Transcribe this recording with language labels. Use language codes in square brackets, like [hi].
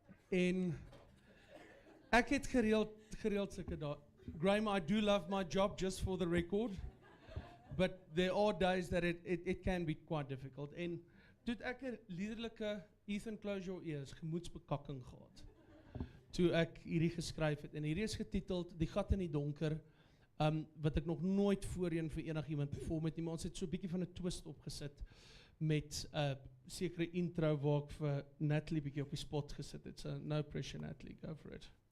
[af] En ek het gereeld sulke dae. [en] Graham, I do love my job, just for the record. But there are days that it can be quite difficult. [af] En toe het ek 'n liderlike Ethan, [en] close your ears, [af] gemoedsbekakking gehad. Toe ek hierdie geskryf het. En hierdie is getiteld Die Gat in die Donker. Wat ek nog nooit voorheen vir enigiemand perform het nie, maar ons het so 'n bietjie van 'n twist opgesit met 'n sekere intro waar ek vir Natalie bietjie op die spot gesit het. [en] So no pressure, Natalie, go for it.